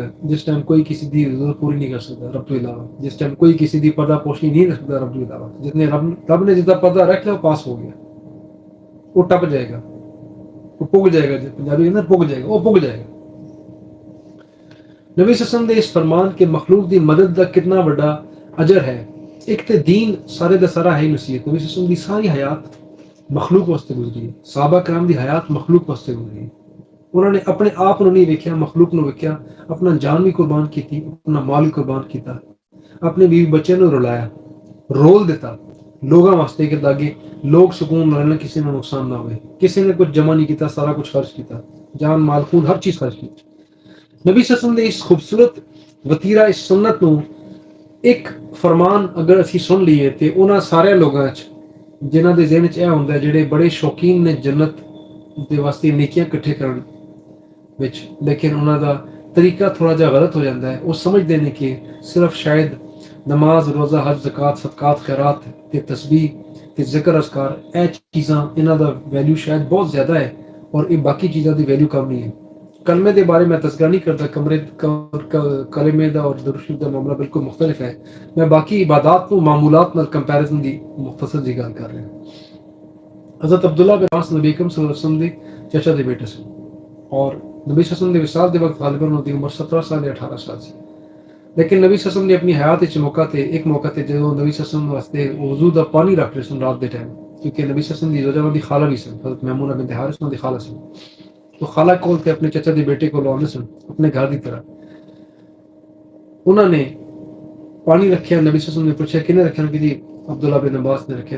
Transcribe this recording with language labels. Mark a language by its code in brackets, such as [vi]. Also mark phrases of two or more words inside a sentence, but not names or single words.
[ur] جس ٹائم کوئی کسی دی ضرورت پوری نہیں کر سکتا رب تو علاوہ، جس ٹائم کوئی کسی دی پردہ پوشی نہیں رکھ سکتا رب تو علاوہ، جس نے رب نے جتنا پردہ رکھ لیا وہ پاس ہو گیا، وہ ٹپ جائے گا، وہ پگ جائے گا، پنجابی کے اندر پگ جائے گا، وہ پگ جائے گا۔ [pa] نبی [ar] صلی اللہ علیہ وسلم [pa] نے اس فرمان کے مخلوق دی مدد دا کتنا بڑا اجر ہے۔ ایک تے دین سارے دا سارا ہے نصیحت۔ نبی [ar] صلی اللہ علیہ وسلم [pa] دی ساری حیات مخلوق واسطے گزری ہے، صحابہ کرام دی حیات مخلوق واسطے گزری ہے۔ انہوں نے اپنے آپ نو نہیں ویکھیا، مخلوق نو ویکھیا، اپنا جان بھی قربان کیتی، اپنا مال بھی قربان کیتا، اپنے بیوی بچے نو رلایا، رول دیتا لوگاں واسطے کہ تاکہ لوگ سکون رہن، کسی نے نقصان نہ ہوئے، کسی نے کچھ جمع نہیں کیتا، سارا کچھ خرچ کیتا، جان مال خون ہر چیز خرچ کی۔ نبی [ar] صلی اللہ علیہ وسلم [pa] نے اس خوبصورت وتیرہ، اس سنت نو ایک فرمان اگر اسی سن لیے تے انہاں سارے لوگاں وچ جنہاں دے ذہن وچ اے ہوندا ہے جڑے بڑے شوقین نے جنت دے واسطے نیکیاں اکٹھے کرن وچ، لیکن انہاں دا طریقہ تھوڑا جہا غلط ہو جاتا ہے۔ [ur] وہ سمجھتے ہیں کہ صرف شاید نماز، روزہ، حج، زکوٰۃ، صدقات، [pa] خیرات تے تسبیح تے ذکر اذکار، اے چیزاں انہاں دا ویلیو شاید بہت زیادہ ہے اور یہ باقی چیزاں دی ویلیو کم نہیں ہے۔ کلمے دے بارے میں تذکرہ نہیں کرتا، کلمے دا اور درود شریف دا معاملہ بالکل مختلف ہے۔ میں باقی عبادات کو معمولات نال کمپیریزن دی مختصر جی گل کر رہا ہوں۔ حضرت عبداللہ بن عباس نبی اکرم [ar] صلی اللہ علیہ وسلم [pa] دے چچا دے بیٹے سے، اور نبی [ar] صلی اللہ علیہ وسلم [pa] دے وصال دے وقت غالباً انہاں دی عمر 17 سال یا 18 سال سی، لیکن نبی [ar] صلی اللہ علیہ وسلم [pa] نے اپنی حیات وچ ایک موقع تے جدوں نبی [ar] صلی اللہ علیہ وسلم [pa] واسطے وضو دا پانی رکھ رہے سن رات دے ٹائم، کیونکہ نبی [ar] صلی اللہ علیہ وسلم [pa] دی زوجہ دی خالہ بھی سن، حضرت میمونہ بنت حارث انہاں دی خالہ سن، تو خالہ کول تے اپنے چچا دے بیٹے کو لانے سن اپنے گھر دی طرح۔ انہوں نے پانی رکھیا، نبی [ar] صلی اللہ علیہ وسلم [pa] نے پوچھا کنے رکھیا، کہ جی عبداللہ بن عباس نے رکھیا۔